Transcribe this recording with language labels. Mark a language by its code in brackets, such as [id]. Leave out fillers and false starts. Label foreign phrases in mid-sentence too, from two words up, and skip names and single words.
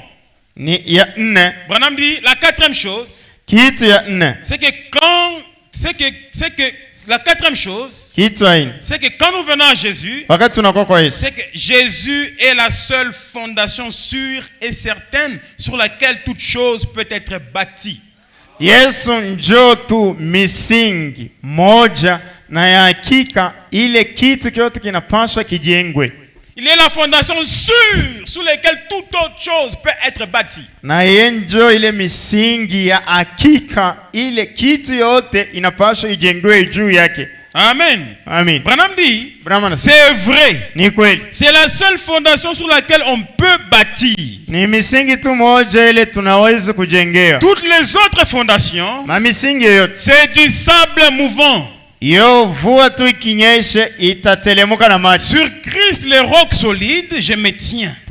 [fr] Branham dit la quatrième chose, c'est que la quatrième chose, c'est que quand nous venons à Jésus, c'est que Jésus est la seule fondation sûre et certaine sur laquelle toute chose peut être bâtie. [sw] Yesu njo tu misingi moja na ya hakika ile kitu kyote kinapaswa kijengwe. [fr] Il est la fondation sûre sur laquelle toute autre chose peut être bâtie. [sw] Na yenjo ile misingi ya hakika ile kitu yote inapaswa ijengwe juu yake. Amen. Amen. [fr] Branham dit, c'est vrai. C'est la seule fondation sur laquelle on peut bâtir. Toutes les autres fondations, c'est du sable mouvant. Sur Christ, le roc solide, je me tiens.